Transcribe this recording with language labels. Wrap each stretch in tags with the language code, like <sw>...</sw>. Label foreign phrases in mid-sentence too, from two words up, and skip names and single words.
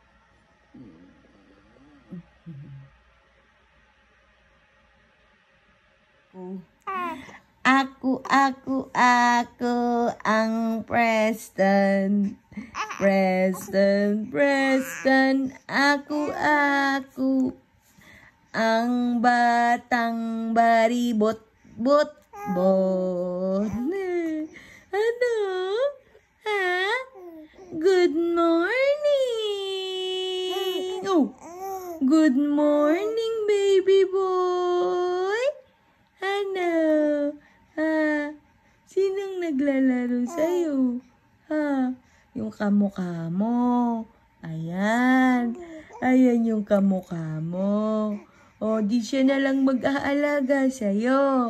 <tl>Ako ang Preston. Preston. Ako ang batang baribot. Bot. Ano? Ha?</tl> <en>Good morning. Oh. Good morning, baby boy.</en> <tl>Ano? Ha? Sinong naglalaro sa'yo? Ha? Yung kamukha mo. Ayan. Ayan yung kamukha mo. O, di siya na lang mag-aalaga sa'yo.</tl>